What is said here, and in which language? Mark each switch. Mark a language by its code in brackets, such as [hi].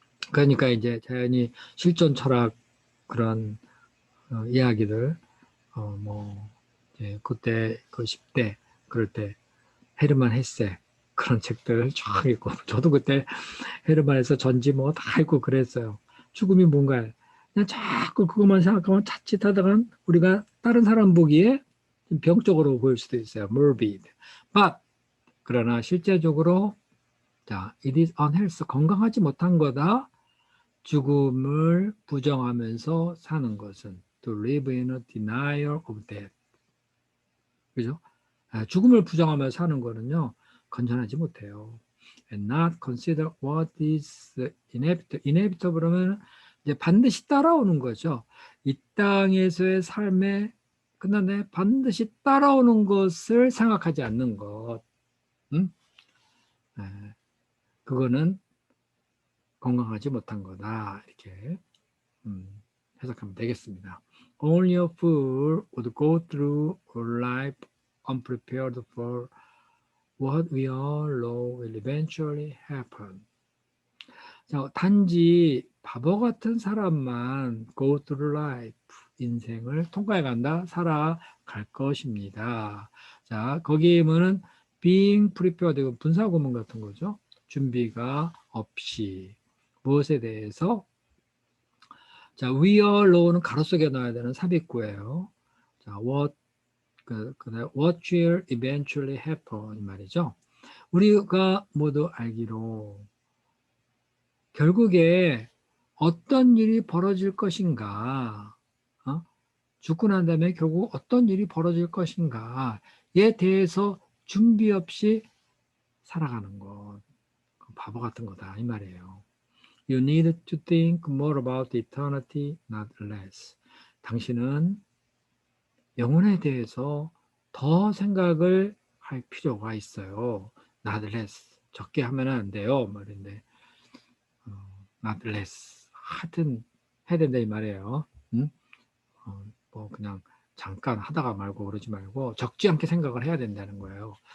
[ko] 그러니까 이제 자연히 실존 철학 그런 이야기들 뭐 이제 그때 그 10대 그럴 때 헤르만 헤세 그런 책들 쫙 읽고 저도 그때 헤르만 헤세 전지 뭐 다 읽고 그랬어요. 죽음이 뭔가 그냥 자꾸 그것만 생각하면 자칫하다간 우리가 다른 사람 보기에 좀 병적으로 보일 수도 있어요. [en] morbid. But [ko] 그러나 실제적으로 자, [en] it is unhealthy. [ko] 건강하지 못한 거다. 죽음을 부정하면서 사는 것은 [en] to live in a denial of death. [ko] 그죠? 죽음을 부정하면서 사는 거는요. 건전하지 못해요. [en] And not consider what is inevitable. [ko] inevitable 하면 이제 반드시 따라오는 거죠. 이 땅에서의 삶에 끝났네. 반드시 따라오는 것을 생각하지 않는 것. 그거는 건강하지 못한 거다. 이렇게 해석하면 되겠습니다. [en] Only a fool would go through life unprepared for what we all know will eventually happen. [ko] 자, 단지 바보 같은 사람만 [en] go through life, [ko] 인생을 통과해 간다, 살아갈 것입니다. 자, 거기에 뭐는 [en] being prepared, [ko] 분사구문 같은 거죠. 준비가 없이. 무엇에 대해서? 자, [en] we all know [ko] 는 가로 속에 넣어야 되는 삽입구예요. 자, [en] what will eventually happen [ko] 이 말이죠. 우리가 모두 알기로 결국에 어떤 일이 벌어질 것인가, 죽고 난 다음에 결국 어떤 일이 벌어질 것인가에 대해서 준비 없이 살아가는 것, 바보 같은 거다 이 말이에요. [en] You need to think more about eternity, not less. [ko] 당신은 영혼에 대해서 더 생각을 할 필요가 있어요. [en] Not less. [ko] 적게 하면 안 돼요. 말인데, [en] not less. [ko] 하여튼 해야 된다 이 말이에요. 뭐 그냥 잠깐 하다가 말고 그러지 말고 적지 않게 생각을 해야 된다는 거예요.